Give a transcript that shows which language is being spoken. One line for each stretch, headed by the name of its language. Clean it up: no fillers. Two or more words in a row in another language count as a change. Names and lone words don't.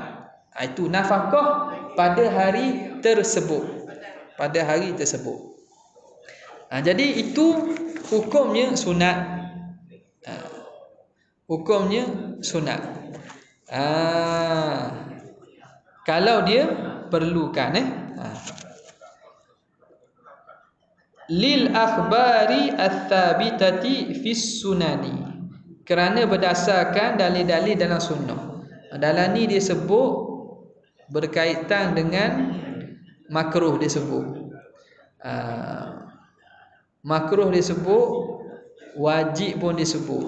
Malay: Itu nafkah pada hari tersebut. Jadi itu hukumnya sunat. Kalau dia perlukan
Arabic: للأخبار الثابتة في السنن,
Malay: kerana berdasarkan dalil-dalil dalam sunnah. Dalam ni dia sebut berkaitan dengan makruh, dia sebut makruh, dia sebut wajib pun disebut.